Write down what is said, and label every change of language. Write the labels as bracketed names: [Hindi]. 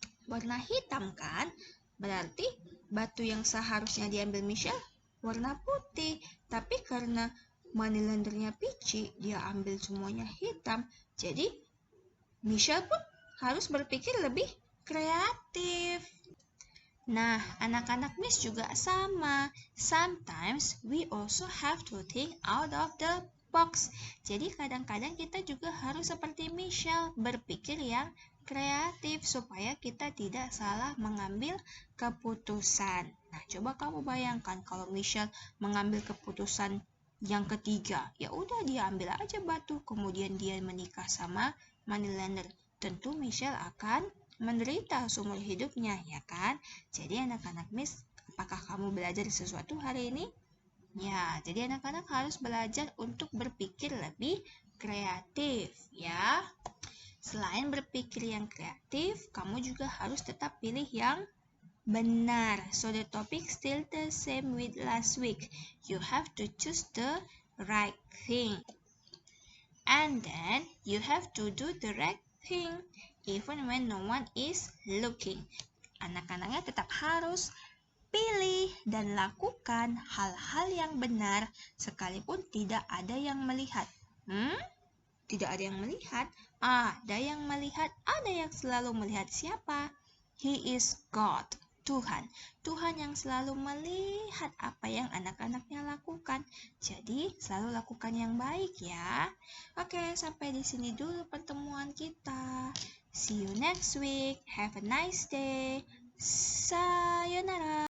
[Indonesian] Warna hitam kan? Berarti batu yang seharusnya diambil Michelle warna putih. Tapi karena Moneylendernya pici, dia ambil semuanya hitam. Jadi Michelle pun harus berpikir lebih kreatif. Nah, anak-anak Miss juga sama. [English] Sometimes we also have to think out of the box. [Indonesian] Jadi kadang-kadang kita juga harus seperti Michelle, berpikir yang kreatif supaya kita tidak salah mengambil keputusan. Nah, coba kamu bayangkan kalau Michelle mengambil keputusan yang ketiga. Ya udah, dia ambil aja batu, kemudian dia menikah sama Moneylender. Tentu Michelle akan menderita seumur hidupnya, ya kan? Jadi anak-anak Miss, apakah kamu belajar sesuatu hari ini? Ya, jadi anak-anak harus belajar untuk berpikir lebih kreatif, ya. Selain berpikir yang kreatif, kamu juga harus tetap pilih yang benar. [English] So the topic still the same with last week. You have to choose the right thing. And then you have to do the right thing even when no one is looking. [Indonesian] Anak-anaknya tetap harus pilih dan lakukan hal-hal yang benar sekalipun tidak ada yang melihat. Tidak ada yang melihat? Ada yang melihat, ada yang selalu melihat. Siapa? [English] He is God, [Indonesian] Tuhan. Tuhan yang selalu melihat apa yang anak-anaknya lakukan. Jadi, selalu lakukan yang baik ya. Oke, sampai di sini dulu pertemuan kita. [English] See you next week. Have a nice day. Sayonara.